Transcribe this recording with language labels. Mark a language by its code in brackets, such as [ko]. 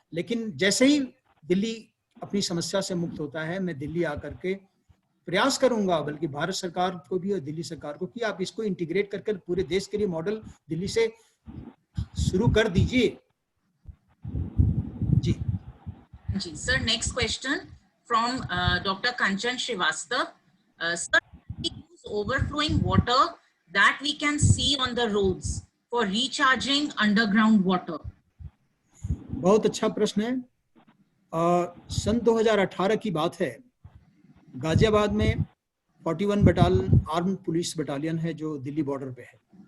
[hi] लेकिन जैसे ही दिल्ली अपनी समस्या से मुक्त होता है, मैं दिल्ली आकर के प्रयास करूंगा, बल्कि भारत सरकार को भी और दिल्ली सरकार को, कि आप इसको इंटीग्रेट करके पूरे देश के लिए मॉडल दिल्ली से शुरू कर दीजिए। जी [en] जी sir, next question from doctor Kanchan Srivastava. Sir, we use overflowing water that we can see on the roads for recharging underground water. [hi] बहुत अच्छा प्रश्न है। सन 2018 की बात है, गाजियाबाद में 41 आर्म्ड पुलिस बटालियन है जो दिल्ली बॉर्डर पे है।